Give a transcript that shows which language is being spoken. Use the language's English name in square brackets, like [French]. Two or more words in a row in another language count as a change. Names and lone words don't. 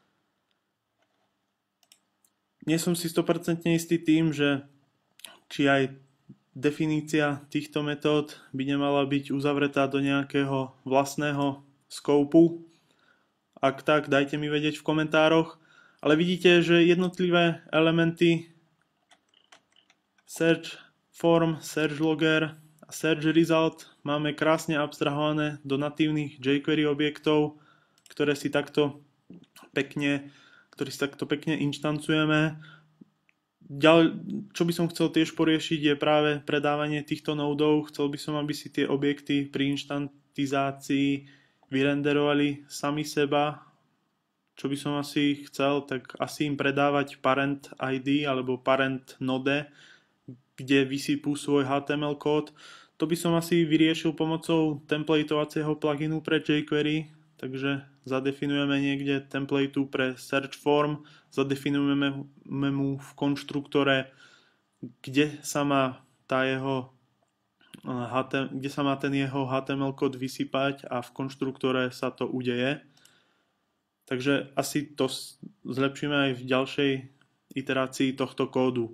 [Slovak] Nie som si 100% istý tým, že či aj definícia týchto metód by nemala byť uzavretá do nejakého vlastného skoupu. Ak tak, dajte mi vedieť v komentároch. Ale vidíte, že jednotlivé elementy [English] search form, search logger [Slovak] a [English] search result [Slovak] máme krásne abstrahované do natívnych jQuery objektov, ktoré si takto pekne inštancujeme. Čo by som chcel tiež poriešiť je práve predávanie týchto nódov. Chcel by som, aby si tie objekty pri inštantizácii vyrenderovali sami seba. Čo by som asi chcel, tak asi im predávať [English] parent ID [Slovak] alebo [English] parent node, [Slovak] kde vysypú svoj HTML kód. To by som asi vyriešil pomocou templateovacieho pluginu pre jQuery, takže zadefinujeme niekde templateu pre [English] search form, [Slovak] zadefinujeme mu v konštruktore, kde sa má ten jeho HTML kód vysypať a v konštruktore sa to udeje. Takže asi to zlepšíme aj v ďalšej iterácii tohto kódu.